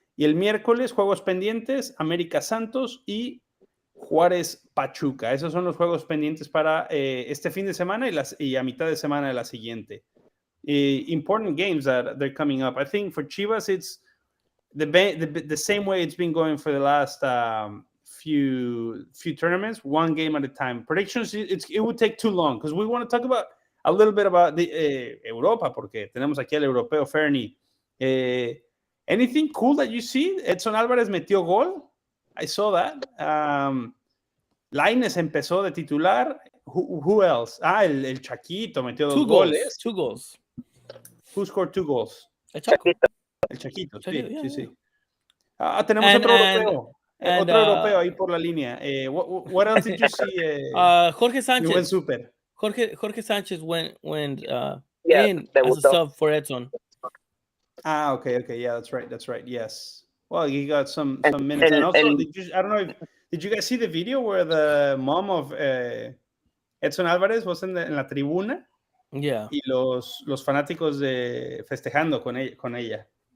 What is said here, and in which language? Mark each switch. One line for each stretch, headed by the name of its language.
Spanish: Y el miércoles, juegos pendientes, América, Santos y Juárez, Pachuca. Esos son los juegos pendientes para este fin de semana y a mitad de semana de la siguiente.
English: Important games that they're coming up. I think for Chivas, it's the same way it's been going for the last few tournaments, one game at a time. Predictions, it would take too long because we want to talk about a little bit about the Europa,
Spanish: porque tenemos aquí al europeo Fernie.
English: Anything cool that you see?
Spanish: Edson Álvarez metió gol.
English: I saw that.
Spanish: Lainez empezó de titular.
English: Who else?
Spanish: El Chaquito metió 2 goles.
English: 2 goals. Who scored 2 goals?
Spanish: El Chaquito. El Chaquito,
English: yeah.
Spanish: sí. Tenemos otro europeo. Otro europeo ahí por la línea.
English: What else did you see? Jorge Sánchez. Went super. Jorge Sánchez went in as a sub for Edson. Okay. Yeah, that's right. Yes. Well, he got some minutes. And also, did you guys see the video where the mom of Edson Álvarez was
Spanish: en la tribuna?
English: Yeah.
Spanish: Y los fanáticos festejando con ella.